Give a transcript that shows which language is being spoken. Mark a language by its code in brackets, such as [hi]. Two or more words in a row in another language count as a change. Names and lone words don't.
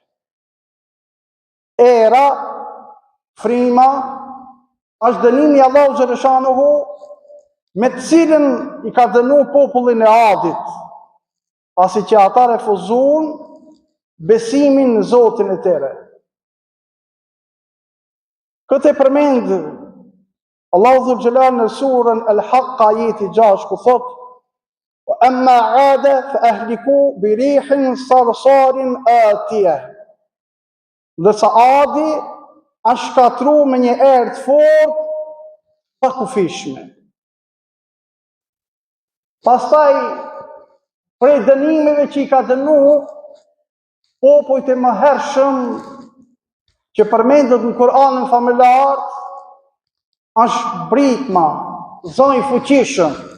[sq] Era, frima, është dënimi i Allahu xhaleshanuhu me të cilën i ka dënuar popullin e Adit, pasi që ata refuzuan besimin në Zotin e tyre. Këtë e përmend Allahu Dhul Xhelal në surën Al-Haqq ajeti 6 ku thot: [ar] "وأما عاد فأهلكوا بريح صرصر عاتية." [sq] Ndërsa Adi është shkatruar me një erë të fortë pa kufishme. Pastaj prej dënimeve që i ka dënu popujt e mëhershëm që përmendet në Kur'anin familjar, është britma, zonj i fuqishëm.